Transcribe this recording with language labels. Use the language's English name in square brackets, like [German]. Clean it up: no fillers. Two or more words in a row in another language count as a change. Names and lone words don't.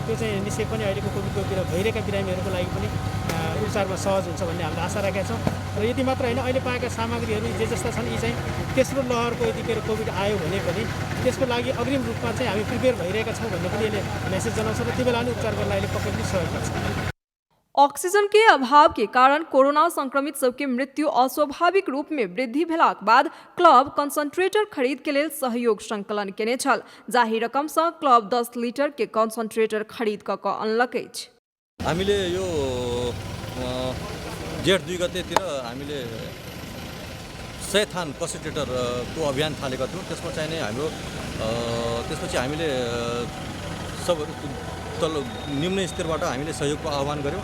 [Nepali] त्यो चाहिँ निश्चय पनि अहिलेको कोभिडको भइरहेका बिरामीहरूको लागि पनि उपचारमा सहज हुन्छ भन्ने हामीले आशा राखेका छौँ। र यति मात्र होइन, अहिले पाएका सामग्रीहरू जे जस्ता छन् यी चाहिँ तेस्रो लहरको यतिखेर कोभिड आयो भने पनि त्यसको लागि अग्रिम रूपमा चाहिँ हामी प्रिपेयर भइरहेका छौँ भन्ने पनि यसले मेसेज जनाउँछ र ती बेला पनि उपचार गर्न अहिले पक्कै पनि सहयोग गर्छ। [Maithili] ऑक्सीजन के अभाव के कारण कोरोना संक्रमित सबके मृत्यु अस्वाभाविक रूप में वृद्धि भेलाक बाद क्लब कंसंट्रेटर खरीद के लेल सहयोग संकलन केने छल। जाहि रकम से क्लब 10 लीटर के कंसंट्रेटर खरीद क अनलक अछि। [Nepali] हामीले यो जेठ 2 गतेतिर हामीले 100 थान कंसंट्रेटर को अभियान थालेका थियौँ। त्यसमा चाहिँ नै हाम्रो त्यसपछि हामीले सब तल निम्न स्तरबाट हामीले सहयोगको आह्वान गऱ्यौँ।